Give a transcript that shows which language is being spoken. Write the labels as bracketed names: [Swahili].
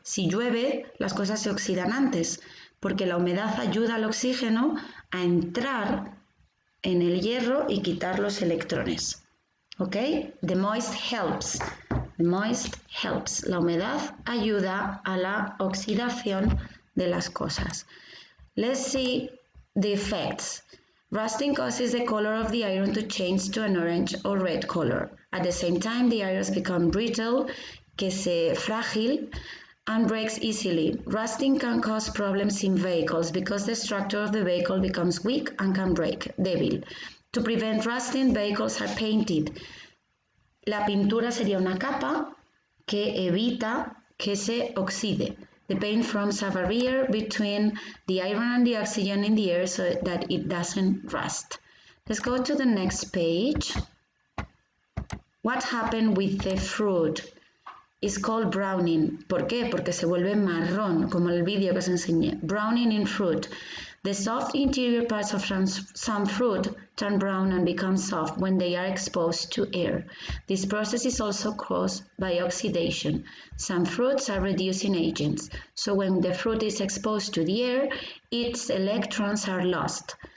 [Spanish] Si llueve, las cosas se oxidan antes, porque la humedad ayuda al oxígeno a entrar en el hierro y quitar los electrones. ¿Ok? [English] The moist helps. The moist helps. [Spanish] La humedad ayuda a la oxidación de las cosas. [English] Let's see the effects. Rusting causes the color of the iron to change to an orange or red color. At the same time, the irons become brittle, frágil, and breaks easily. Rusting can cause problems in vehicles because the structure of the vehicle becomes weak and can break, débil. To prevent rusting, vehicles are painted. [Spanish] La pintura sería una capa que evita que se oxide. [English] The paint forms a barrier between the iron and the oxygen in the air so that it doesn't rust. Let's go to the next page. What happened with the fruit? It's called browning. [Spanish] ¿Por qué? Porque se vuelve marrón, como el vídeo que os enseñé. [English] Browning in fruit. The soft interior parts of some fruit turn brown and become soft when they are exposed to air. This process is also caused by oxidation. Some fruits are reducing agents, so when the fruit is exposed to the air, its electrons are lost.